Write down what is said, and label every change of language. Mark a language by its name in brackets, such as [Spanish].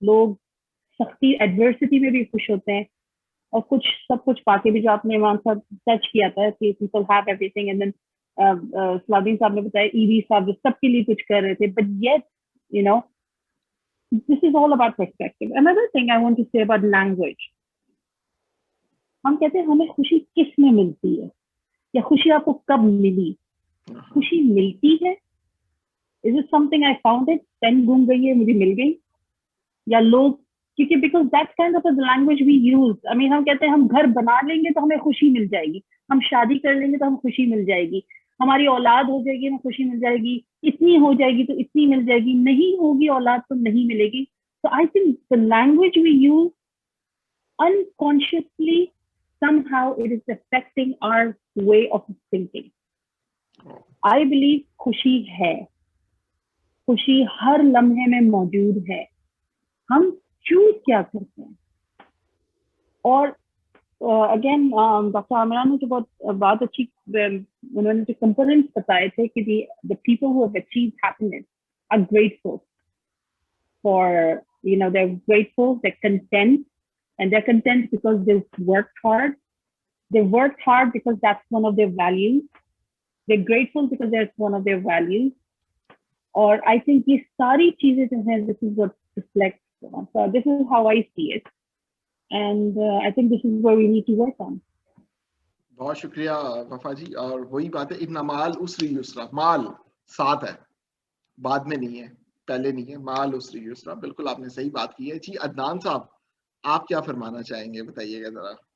[Urdu] لوگ سختی ایڈورسٹی میں بھی خوش ہوتے ہیں, اور سب کچھ پا کے بھی, جو آپ نے ایمان صاحب ٹچ کیا تھا کہ [English] people have everything, [Urdu] and then سلادین صاحب نے بتایا ایوی صاحب جو سب کے لیے کچھ کر رہے تھے, [English] but yet this is all about perspective. Another thing I want to say about language, [Urdu] ہم کہتے ہیں ہمیں خوشی کس میں ملتی ہے, یا خوشی آپ کو کب ملی. خوشی ملتی ہے, [English] is it something I found it, [Urdu] pain گم گئی ہے مجھے مل گئی, یا لوگ کیونکہ [English] because that's kind of the language we use. [Urdu] I mean ہم کہتے ہیں ہم گھر بنا لیں گے تو ہمیں خوشی مل جائے گی, ہم شادی کر لیں گے تو ہمیں خوشی مل جائے گی, ہماری اولاد ہو جائے گی ہمیں خوشی مل جائے گی, اتنی ہو جائے گی تو اتنی مل جائے گی, نہیں ہوگی اولاد تو نہیں ملے گی. [English] So I think the language we use unconsciously somehow it is affecting our way of thinking. I believe [Urdu] خوشی ہے, خوشی ہر لمحے میں موجود ہے, ہم چوز کیا کرتے ہیں. اور اگین ڈاکٹر عامرہ نے جو بہت اچھی انہوں نے جو کمپوننٹس بتائے تھے کہ [English] the people who have achieved happiness are grateful for, they're grateful, they're content, and they're content because they've worked hard. They worked hard because that's one of their values. They're grateful because that's one of their values. [Urdu] اور [English] I think [Urdu] یہ ساری چیزیں جو ہیں, [English] this is what reflects. So this is how I see it. And I think this is where we need to work on. [Urdu] بہت شکریہ وفا جی. اور وہی بات ہے, [Arabic] ان مال اسری یسرا, [Urdu] مال ساتھ ہے, بعد میں نہیں ہے, پہلے نہیں ہے, [Arabic] مال اسری یسرا. [Urdu] بالکل آپ نے صحیح بات کی ہے. جی عدنان صاحب آپ کیا فرمانا چاہیں گے, بتائیے گا ذرا.